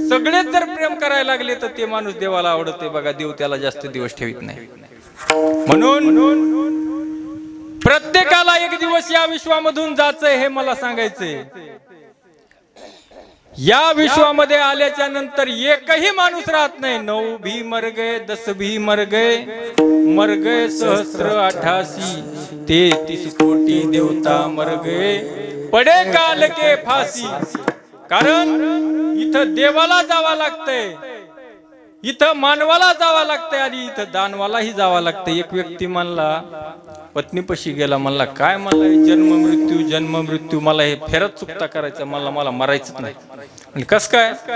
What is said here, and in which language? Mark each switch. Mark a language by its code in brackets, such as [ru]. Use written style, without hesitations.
[mr] सगळेच जर प्रेम करायला लागले तर ते माणूस देवाला आवडते बघा. देव त्याला जास्त दिवस ठेवित नाही. म्हणून प्रत्येकाला एक दिवस या विश्वामधून जायचंय हे मला सांगायचंय. या विश्वामध्ये आल्याच्या नंतर एकही माणूस राहत नाही. [hi] 9 भी मर गए, 10 भी मर गए सहस्त्र 88, 33 कोटी देवता मर गए, पडे काल के फाशी. [mr] कारण इथं देवाला जावं लागतंय, इथं मानवाला जावं लागतंय आणि इथं दानवालाही जावं लागतंय. एक व्यक्ती म्हणला, पत्नीपाशी गेला, म्हणला काय मला जन्म मृत्यू मला हे फेरत चुकता करायचं, मला मरायचं नाही. कस काय?